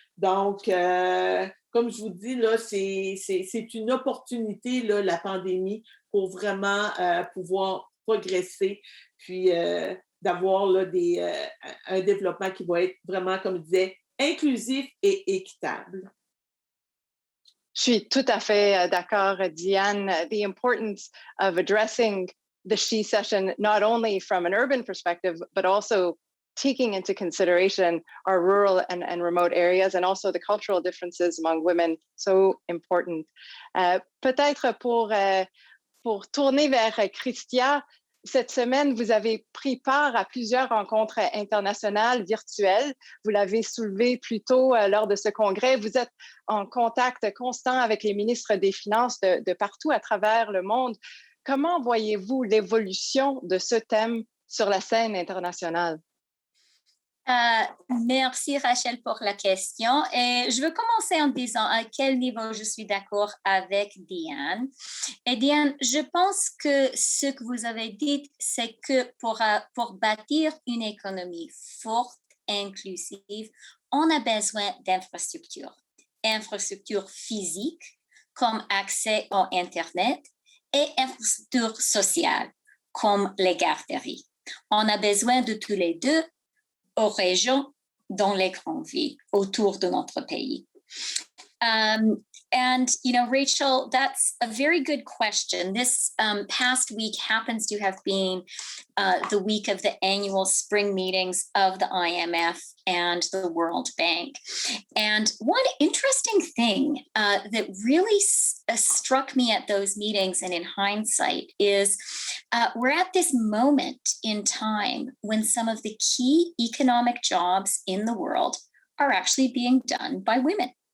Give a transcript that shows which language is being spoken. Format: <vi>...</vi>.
<fr>Donc, comme je vous dis, là, c'est une opportunité, là, la pandémie, pour vraiment pouvoir progresser, puis d'avoir là, un développement qui va être vraiment, comme je disais, inclusif et équitable. Je suis tout à fait d'accord, Diane.</fr> <en>The importance of addressing the She-cession, not only from an urban perspective, but also taking into consideration our rural and remote areas, and also the cultural differences among women, so important.</en> <fr>Peut-être pour tourner vers Chrystia, cette semaine, vous avez pris part à plusieurs rencontres internationales virtuelles. Vous l'avez soulevé plus tôt lors de ce congrès. Vous êtes en contact constant avec les ministres des Finances de partout à travers le monde. Comment voyez-vous l'évolution de ce thème sur la scène internationale? Merci Rachel pour la question. Et je veux commencer en disant à quel niveau je suis d'accord avec Diane. Et Diane, je pense que ce que vous avez dit, c'est que pour bâtir une économie forte, inclusive, on a besoin d'infrastructures. Infrastructures physiques comme accès à Internet et infrastructures sociales comme les garderies. On a besoin de tous les deux aux régions, dans les grandes villes autour de notre pays.</fr> <en>And, you know, Rachel, that's a very good question. This past week happens to have been the week of the annual spring meetings of the IMF and the World Bank. And one interesting thing that really struck me at those meetings and in hindsight is we're at this moment in time when some of the key economic jobs in the world are actually being done by women.</en>